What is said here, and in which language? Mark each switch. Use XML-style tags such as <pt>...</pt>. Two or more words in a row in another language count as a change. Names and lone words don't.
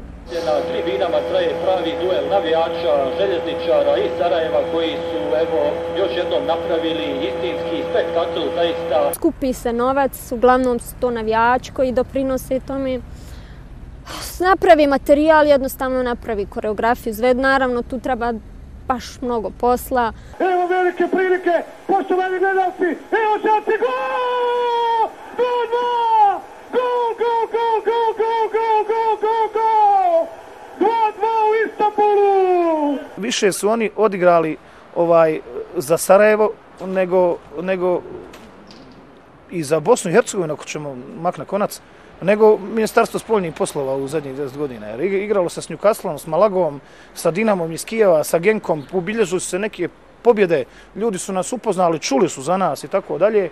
<bs>Na tribinama traje pravi duel navijača, željezničara i Sarajeva koji su još jednom napravili istinski spektakl zaista. Skupi se novac, uglavnom su to navijači koji doprinose tome. Napravi materijal, jednostavno napravi koreografiju. Naravno, tu treba baš mnogo posla. Evo velike prilike, poštovani gledalci, evo šanci, gol! 2-2! Gol, gol, gol, gol, gol, gol, gol, gol, gol! 2-2 u Istanbulu! Više su oni odigrali za Sarajevo nego i za Bosnu i Hercegovinu, ako ćemo mak na konac, nego Ministarstvo spoljnih poslova u zadnjih 10 godina. Jer igralo se s Newcastlom, s Malagom, sa Dinamom iz Kijeva, sa Genkom, ubilježili su se neke pobjede, ljudi su nas upoznali, čuli su za nas i tako dalje.</bs>